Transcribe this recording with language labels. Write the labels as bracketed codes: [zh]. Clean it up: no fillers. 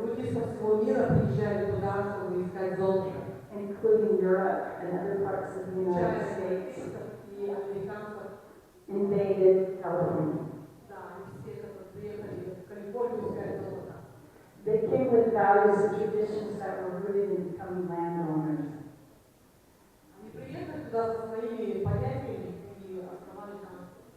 [ru] Люди со всего мира приезжали туда, чтобы искать золото. [en] including Europe and other parts of the United States, [ru] И американцев, [en] invaded California. [ru] да, они все приехали в Калифорнию искать золото. [en] They came with values and traditions that were rooted in becoming landowners. [ru] Они приехали туда со своими понятиями и основали там.